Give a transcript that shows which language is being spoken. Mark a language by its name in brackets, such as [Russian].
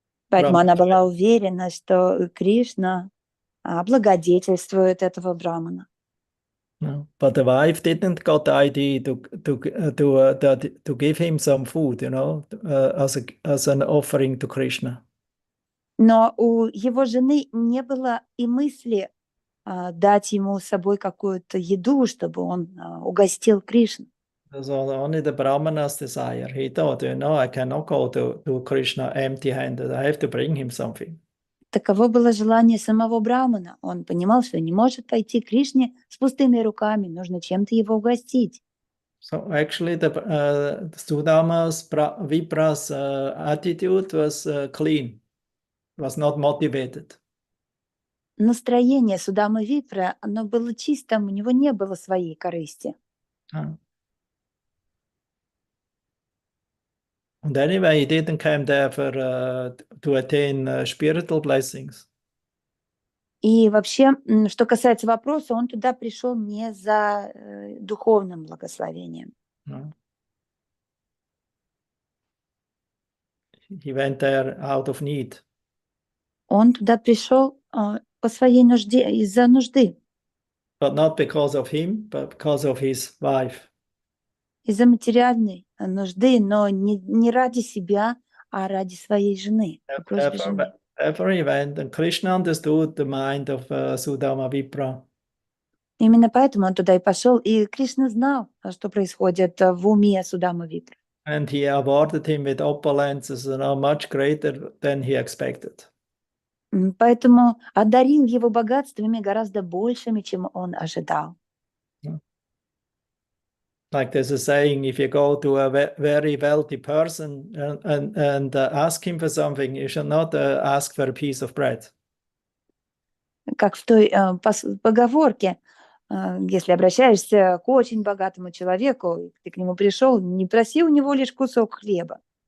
[Russian] Поэтому она была уверена, что Кришна облагодетельствует этого брамана. [English] No, but the wife didn't got the idea to give him some food, as an offering to Krishna. [Russian] Но у его жены не было и мысли дать ему с собой какую-то еду, чтобы он угостил Кришну. [English] That's only the brahmanas desire. He thought, I cannot go to Krishna empty-handed. I have to bring him something. [Russian] Таково было желание самого брамана. Он понимал, что не может пойти к Кришне с пустыми руками, нужно чем-то его угостить. [English] So actually, the Sudama's Vipra's attitude was clean, was not motivated. [Russian] настроение Судамы Випра, оно было чистым, у него не было своей корысти. [English] And anyway, he didn't come there for to attain spiritual blessings. [Russian] И вообще, что касается вопроса, он туда пришел не за духовным благословением. [English] No. He went there out of need. [Russian] Он туда пришел по своей нужде, из-за нужды, [English] But not because of him, but because of his wife. [Russian] из-за материальной нужды, но не ради себя, а ради своей жены, по просьбе жены. [English] Therefore he went, and Krishna understood the mind of Sudama Vipra. [Russian] Именно поэтому он туда и пошел, и Кришна знал, что происходит в уме Судамы Випра. [English] And he awarded him with opulences much greater than he expected. [Russian] Поэтому одарил его богатствами гораздо большими, чем он ожидал. [English] Like there's a saying, if you go to a very wealthy person and ask him for something, you should not ask for a piece of bread. [Russian] Как в той поговорке, если обращаешься к очень богатому человеку, ты к нему пришел, не проси у него лишь кусок хлеба.